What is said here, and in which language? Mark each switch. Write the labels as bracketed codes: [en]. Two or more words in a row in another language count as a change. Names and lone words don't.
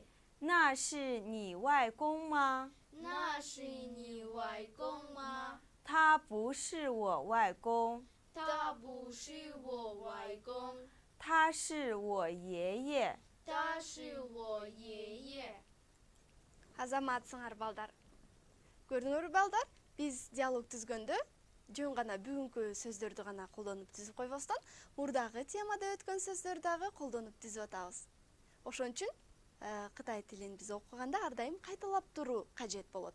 [zh] 那是你外公吗？那是你外公吗？他不是我外公。他不是我外公。他是我爷爷。他是我爷爷。 [ky] Азаматсыңар балдар. Көрдүңөрбү балдар? Биз диалог түзгөндө жөн гана бүгүнкү сөздөрдү гана колдонуп түзүп койбостон, мурдагы темада өткөн сөздөрдү дагы колдонуп түзүп атабыз. Ошон үчүн Кытай тилин биз окуганда ар дайым кайталап туруу кажет болот.